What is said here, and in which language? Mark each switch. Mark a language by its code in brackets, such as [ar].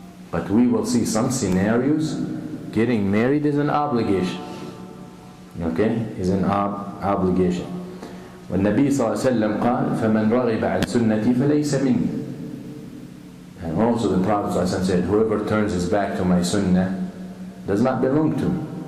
[en] But we will see some scenarios, getting married is an obligation. Okay, is an obligation. [ar] والنبي صلى الله عليه وسلم قال فمن رغب عن سنتي فليس مني. [en] And also the Prophet [ar] صلى الله عليه وسلم [en] said, whoever turns his back to my sunnah does not belong to me.